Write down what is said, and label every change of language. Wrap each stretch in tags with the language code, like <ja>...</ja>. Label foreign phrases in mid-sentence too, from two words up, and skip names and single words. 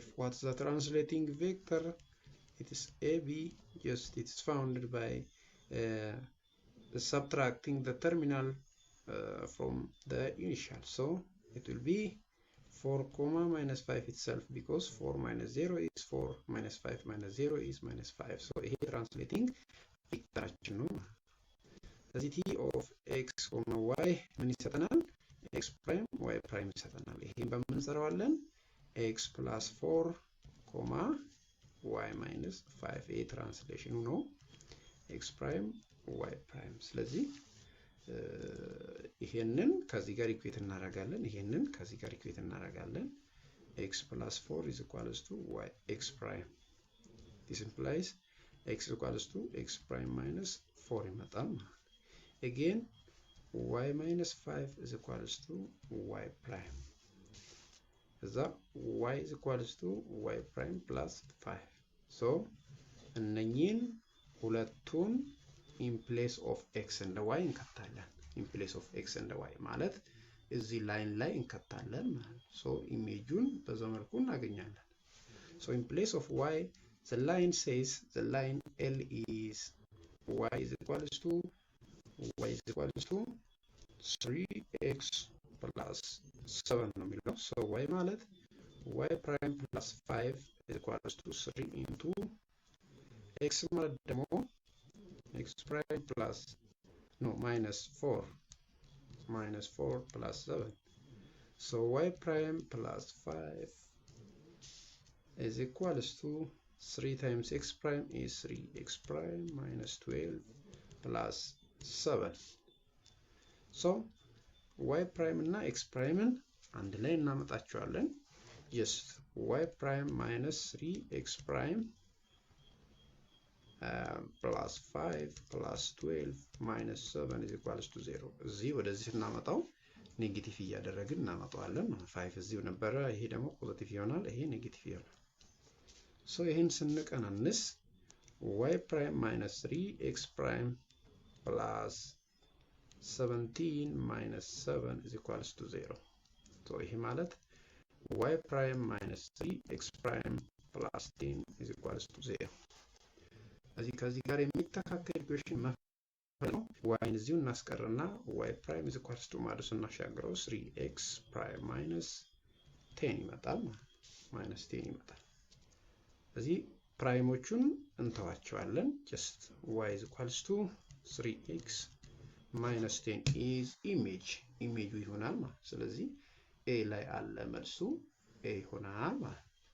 <en>What's the translating vector? It is AB, just it's founded by subtracting the terminal from the initial. So it will be 4, -5 itself because 4 minus 0 is 4, -5 minus 0 is -5. So here translating vector. The t of x, y</en> <am>ምን ይሰጠናል?</am> <en>x prime, y prime</en> <am>ይሰጠናል። ይሄን በምን እንሰራዋለን?</am> <en>x plus 4, y minus 5 a translation ነው x prime y prime</en> <am>ስለዚህ ይሄንን ከዚህ ጋር ኢኩዌት እናደርጋለን ይሄንን ከዚህ ጋር ኢኩዌት እናደርጋለን</am> <en>x plus 4 is equals to y x prime this implies x equals to x prime minus 4 ይመጣል again y minus 5 is equals to y prime y is equals to y prime plus 5 so</en> <am>እነኚህን ሁለቱን</am> <en>in place of x and y እንከታለን in place of x and y</en> <am>ማለት እዚህ ላይን ላይ እንከታለን</am> <en>so</en> <am>ኢሜጁን በዛው መልኩ እናገኛለን</am> <en>so in place of y the line says the line L is y is equals to 3x plus 7</en> <am>ነው የሚለው</am> <en>so y ማለት y prime plus 5 is equals to 3 into x</en> <am>ማለት ደግሞ</am> <en>x prime plus minus 4 plus 7 so y prime plus 5 is equals to 3 times x prime is 3x prime minus 12 plus 7 so y prime እና x prime</en> <am>አንድ ላይ እናመጣቸዋለን</am> <en>just y prime minus 3x prime plus 5 plus 12 minus 7 is equals to 0</en> <am>እዚህ ወደዚህ እናመጣው ኔጌቲቭ እያደረግን እናመጣዋለን 5 እዚሁ ነበረ ይሄ ደግሞ ፖዚቲቭ ይሆናል ይሄ ኔጌቲቭ ይሆናል so ይሄን ስንቀናንስ</am> <en>y prime minus 3x prime plus 17 minus 7 is equals to 0 so</en> <am>ይሄ ማለት</am> <en>y prime minus 3x prime plus 10 is equals to 0</en> <am>ከዚህ ጋር የሚተካከል ኢኩዌሽን መፈለግ ነው y እዚሁ እናስቀርና</am> <en>y prime is equals to</en> <am>ማለት እናሻግረው</am> <en>3x prime minus 10 ይመጣል minus 10 ይመጣል</en> <am>ስለዚህ ፕራይሞቹን እንተዋቸዋለን</am> <en>just y is equals to 3x minus 10</en> <am>is ኢሜጁ ይሆናል ማለት ስለዚህ a ላይ አለ መልሱ a ይሆናል ማለት</am>